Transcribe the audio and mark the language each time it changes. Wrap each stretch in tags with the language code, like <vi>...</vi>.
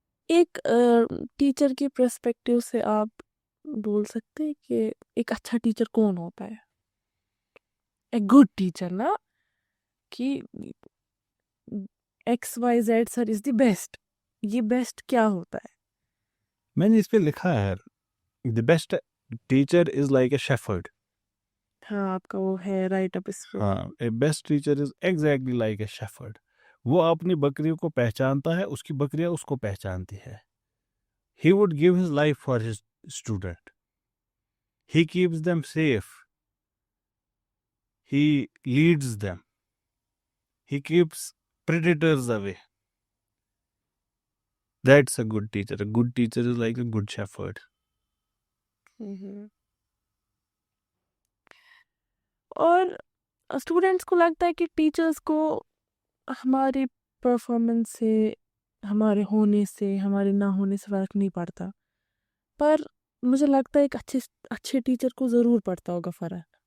<ur>ایک ٹیچر کی پرسپیکٹیو سے آپ بول سکتے ہیں کہ ایک اچھا ٹیچر کون ہوتا ہے؟</ur> <en>a good teacher</en> <ur>نا، کہ</ur> <en>X Y Z sir is the best,</en> <ur>یہ بیسٹ کیا ہوتا ہے؟ میں نے اس پہ لکھا ہے</ur> <en>The best teacher is like a shepherd.</en> <ur>ہاں آپ کا وہ ہے رائٹ اپ اس پہ.</ur> <en>ہاں، a best teacher is exactly like a shepherd.</en> <ur>وہ اپنی بکریوں کو پہچانتا ہے، اس کی بکریاں اس کو پہچانتی ہے.</ur> <en>He would give his life for his student. He keeps them safe. He leads them. He keeps predators away. That's a good teacher. A good teacher is like a good shepherd.</en> <ur>اور students کو لگتا ہے کہ teachers کو ہماری performance سے، ہمارے ہونے سے، ہمارے نہ ہونے سے فرق نہیں پڑتا، پر مجھے لگتا ہے ایک اچھے ٹیچر کو ضرور پڑتا ہوگا فرق.</ur>